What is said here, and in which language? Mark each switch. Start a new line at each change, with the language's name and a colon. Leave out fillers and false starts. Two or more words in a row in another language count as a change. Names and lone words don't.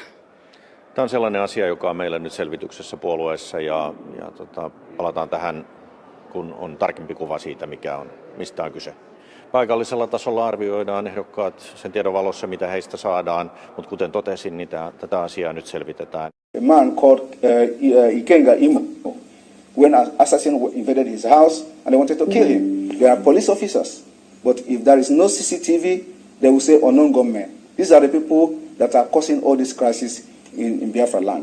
Finnish: Tämä on sellainen asia, joka on meillä nyt selvityksessä puolueessa ja palataan tähän, kun on tarkempi kuva siitä, mistä on kyse. Paikallisella tasolla arvioidaan ehdokkaat sen tiedon valossa, mitä heistä saadaan, mutta kuten totesin, niin tätä asiaa nyt selvitetään.
English: A man called Ikenga Imo, when an assassin invaded his house and they wanted to kill him. There are police officers, but if there is no CCTV, they will say unknown gunmen. These are the people that are causing all this crisis in Biafra land.